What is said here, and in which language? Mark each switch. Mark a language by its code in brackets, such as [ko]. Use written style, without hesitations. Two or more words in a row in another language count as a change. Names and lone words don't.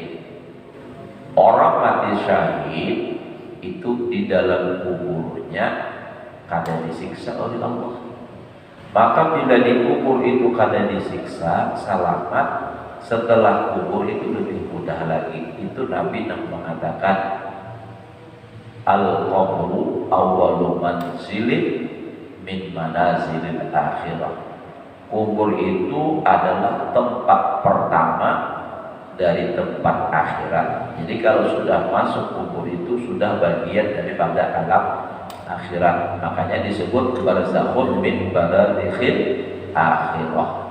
[bjn] Orang mati syahid itu di dalam kuburnya kada disiksa oleh Allah. Maka bila dikubur itu kada disiksa, selamat, setelah kubur itu lebih mudah lagi. [id] Itu Nabi yang mengatakan, [ar] القبر أول منزل من منازل الآخرة. [id] Kubur itu adalah tempat pertama dari tempat akhirat. Jadi kalau sudah masuk kubur itu sudah bagian daripada alam akhirat. Makanya disebut [ar] برزخ من برازخ الآخرة.